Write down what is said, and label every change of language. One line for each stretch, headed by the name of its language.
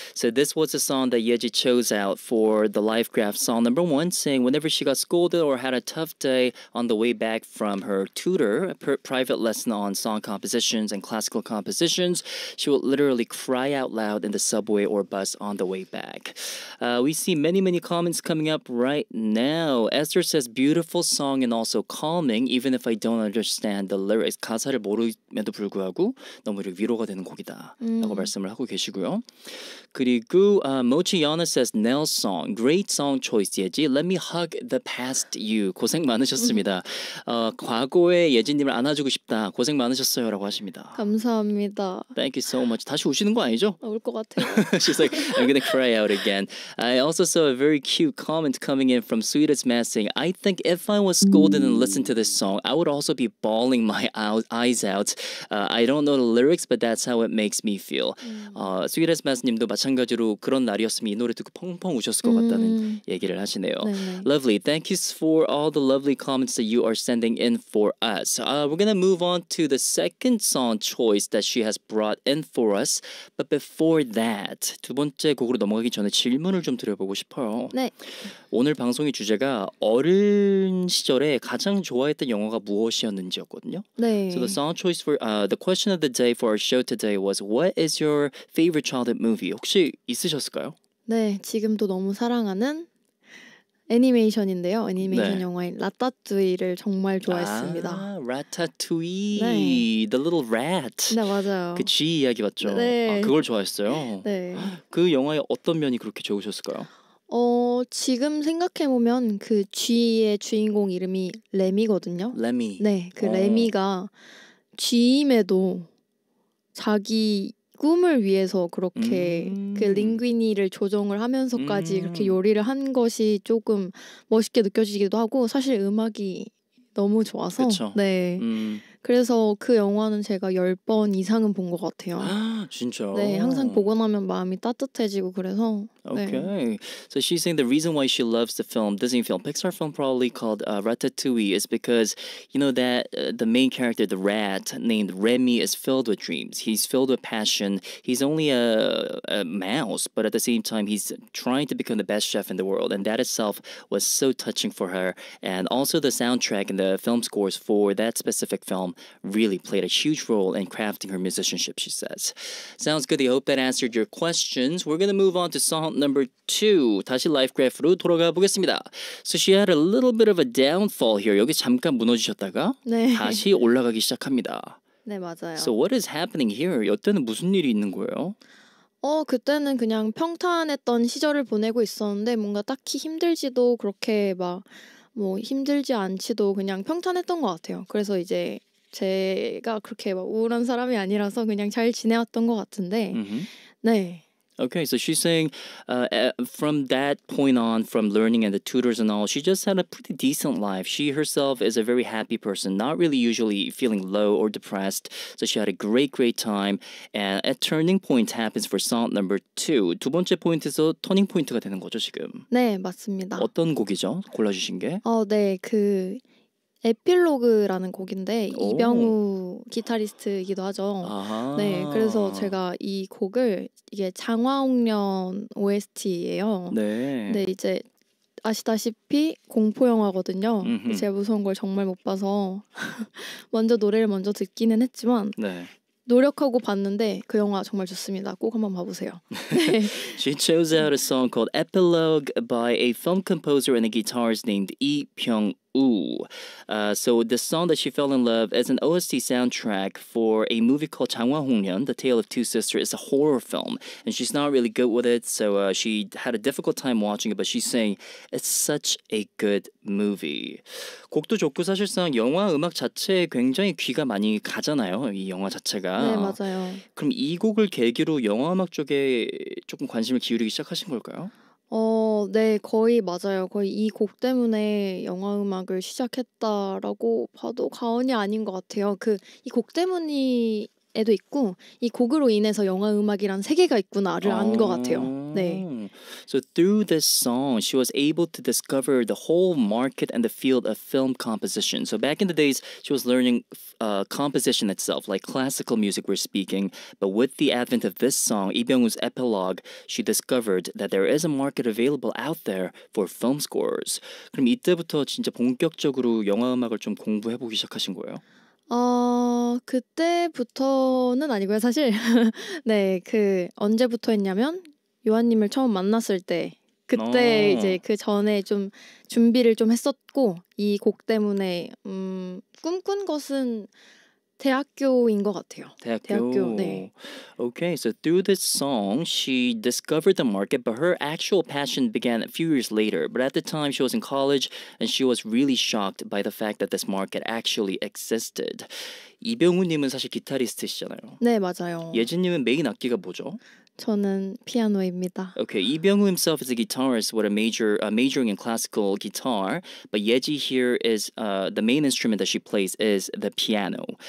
English: So this was a song that Yeji chose out for the Lifegraph song number 1, saying whenever she got scolded or had a tough day on the way back from her tutor, a private lesson on song compositions and classical compositions, she would literally cry out loud in the subway or bus on the way back. We see many, many comments coming up right now. Esther says, beautiful song and also calming, even if I don't understand the lyrics.
Korean: 가사를 모름에도 불구하고 너무 위로가 되는 곡이다 라고 말씀을 하고 계시고요. 그리고
English: Mochiana says Nell's song, great song choice 예지. Let me hug the past you.
Korean: 고생 많으셨습니다. 과거의 예지님을 안아주고 싶다. 고생 많으셨어요 라고 하십니다. 감사합니다.
English: Thank you so much.
Korean: 다시 우시는 거 아니죠? 울 것 같아요.
English: She's like, I'm gonna cry out again. I also saw a very cute comment coming in from Sweet as Matt saying, I think if I was scolded and listened to this song, I would also be bawling my eyes out out. I don't know the lyrics, but that's how it makes me feel.
Korean: 스윗에스 마스님도 마찬가지로 그런 날이었으면 이 노래 듣고 펑펑 우셨을 것 같다는 얘기를 하시네요. 네네.
English: Lovely. Thank you for all the lovely comments that you are sending in for us. We're gonna move on to the second song choice that she has brought in for us. But before that,
Korean: 두 번째 곡으로 넘어가기 전에 질문을 좀 드려보고 싶어요. 네. 오늘 방송의 주제가 어린 시절에 가장 좋아했던 영화가 무엇이었는지였거든요. 네.
English: So the song choice for the question of the day for our show today was what is your favorite childhood movie?
Korean: 혹시 있으셨을까요? 네, 지금도 너무 사랑하는 애니메이션인데요. 애니메이션 네. 영화인 라따뚜이를 정말 좋아했습니다. 아, Ratatouille, 네.
English: The Little Rat.
Korean: 네, 맞아요. 그 G 이야기 맞죠? 네. 아, 그걸 좋아했어요. 네. 그 영화의 어떤 면이 그렇게 좋으셨을까요? 지금 생각해보면 그 쥐의 주인공 이름이 레미거든요. 레미. 네, 그 레미가 쥐임에도 자기 꿈을 위해서 그렇게 그 링귀니를 조정을 하면서까지 그렇게 요리를 한 것이 조금 멋있게 느껴지기도 하고 사실 음악이 너무 좋아서 그쵸. 네. 그래서 그 영화는 제가 10번 이상은 본 것 같아요. 아, 진짜. 네, 항상 보고 나면 마음이 따뜻해지고 그래서 네.
English: Okay. So she's saying the reason why she loves the film, Disney film, Pixar film probably called Ratatouille is because, you know, that the main character, the rat named Remy, is filled with dreams. He's filled with passion. He's only a mouse, but at the same time, he's trying to become the best chef in the world. And that itself was so touching for her. And also the soundtrack and the film scores for that specific film really played a huge role in crafting her musicianship, she says. Sounds good. I hope that answered your questions. We're going to move on to song number 2.
Korean: 다시 라이프 그래프로 돌아가 보겠습니다.
English: So she had a little bit of a downfall here.
Korean: 여기 잠깐 무너지셨다가 네. 다시 올라가기 시작합니다. 네, 맞아요.
English: So what is happening here?
Korean: 이때는 무슨 일이 있는 거예요? 그때는 그냥 평탄했던 시절을 보내고 있었는데 뭔가 딱히 힘들지도 그렇게 막 뭐 힘들지 않지도 그냥 평탄했던 것 같아요. 그래서 이제 제가 그렇게 막 우울한 사람이 아니라서 그냥 잘 지내왔던 것 같은데 네.
English: Okay, so she's saying from that point on, from learning and the tutors and all, she just had a pretty decent life. She herself is a very happy person, not really usually feeling low or depressed. So she had a great time. And a turning point happens for song number 2.
Korean: 두 번째 포인트에서 터닝 포인트가 되는 거죠, 지금. 네, 맞습니다. 어떤 곡이죠? 골라주신 게? 네, 그 에필로그라는 곡인데 이병우 기타리스트이기도 하죠. 아하. 네, 그래서 제가 이 곡을 이게 장화홍련 OST예요. 네. 근데 이제 아시다시피 공포 영화거든요. 음흠. 제가 무서운 걸 정말 못 봐서 노래를 먼저 듣기는 했지만 네. 노력하고 봤는데 그 영화 정말 좋습니다. 꼭 한번 봐보세요. 네.
English: She chose out a song called Epilogue by a film composer and a guitarist named Lee Pyung-woo. So the song that she fell in love is an OST soundtrack for a movie called 장화홍련, The Tale of Two Sisters. It's a horror film, and she's not really good with it, so she had a difficult time watching it, but she's saying it's such a good movie.
Korean: 곡도 좋고 사실상 영화 음악 자체에 굉장히 귀가 많이 가잖아요, 이 영화 자체가. 네, 맞아요. 그럼 이 곡을 계기로 영화 음악 쪽에 조금 관심을 기울이기 시작하신 걸까요? 네, 거의 맞아요. 거의 이 곡 때문에 영화 음악을 시작했다라고 봐도 과언이 아닌 것 같아요. 이 곡 때문에도 있고 이 곡으로 인해서 영화 음악이란 세계가 있구나를 안 것 같아요. 네.
English: So through this song, she was able to discover the whole market and the field of film composition. So back in the days, she was learning composition itself, like classical music we're speaking. But with the advent of this song, Lee Byung-woo's Epilogue, she discovered that there is a market available out there for film scores.
Korean: 그럼 이때부터 진짜 본격적으로 영화 음악을 좀 공부해보기 시작하신 거예요? 그때부터는 아니고요, 사실. 네, 언제부터 했냐면 요한님을 처음 만났을 때 그때 이제 그 전에 좀 준비를 좀 했었고 이 곡 때문에 꿈꾼 것은 대학교인 것 같아요. 대학교, 네.
English: Okay, so through this song, she discovered the market, but her actual passion began a few years later. But at the time, she was in college, and she was really shocked by the fact that this market actually existed.
Korean: 이병우님은 사실 기타리스트시잖아요. 네, 맞아요. 예진님은 메인 악기가 뭐죠? 저는 피아노입니다.
English: Okay, Lee Byung-woo himself is a guitarist with a majoring in classical guitar, but Yeji here is the main instrument that she plays is the piano.